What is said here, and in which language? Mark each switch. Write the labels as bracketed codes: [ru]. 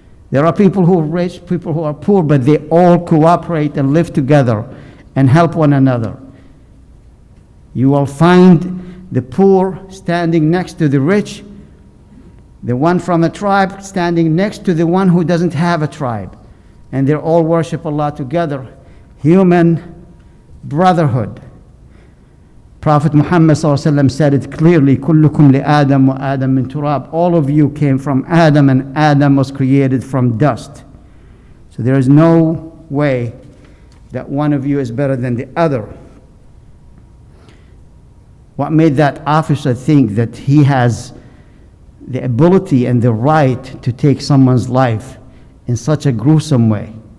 [en] There are people who are rich, people who are poor, but they all cooperate and live together and help one another. You will find the poor standing next to the rich, the one from a tribe standing next to the one who doesn't have a tribe. And they all worship Allah together. Human brotherhood. Prophet Muhammad ﷺ said it clearly, [ar] كُلُّكُمْ لِآدَمْ وَآدَمْ مِنْ تُرَابٍ. [en] All of you came from Adam, and Adam was created from dust. So there is no way that one of you is better than the other. What made that officer think that he has the ability and the right to take someone's life in such a gruesome way?